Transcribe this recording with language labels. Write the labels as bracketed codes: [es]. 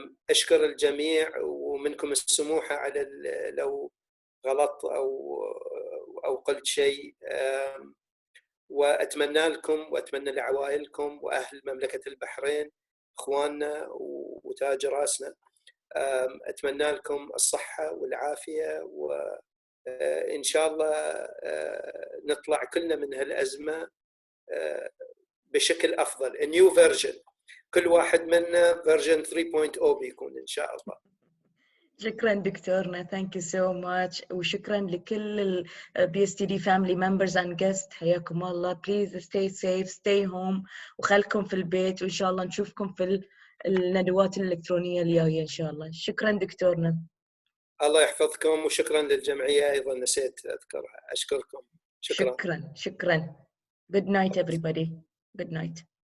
[ar] أشكر الجميع ومنكم السموحة على لو غلط أو قلت شيء، وأتمنى لكم وأتمنى لعوائلكم وأهل مملكة البحرين إخواننا وتاج راسنا، أتمنى لكم الصحة والعافية، وإن شاء الله نطلع كلنا من هالأزمة بشكل أفضل. [en] A new version، [ar] كل واحد منا version 3.0 بيكون إن شاء الله. شكرا دكتورنا. [en] thank you so much، [ar] وشكرا لكل ال [en] BSTD family members and guests. [ar] حياكم الله. [en] please stay safe, stay home، [ar] وخلكم في البيت، وإن شاء الله نشوفكم في الندوات الإلكترونية الجاية إن شاء الله. شكرا دكتورنا. الله يحفظكم، وشكرا للجمعية أيضا نسيت أذكرها، أشكركم. شكرا. شكرا. [en] good night everybody. good night.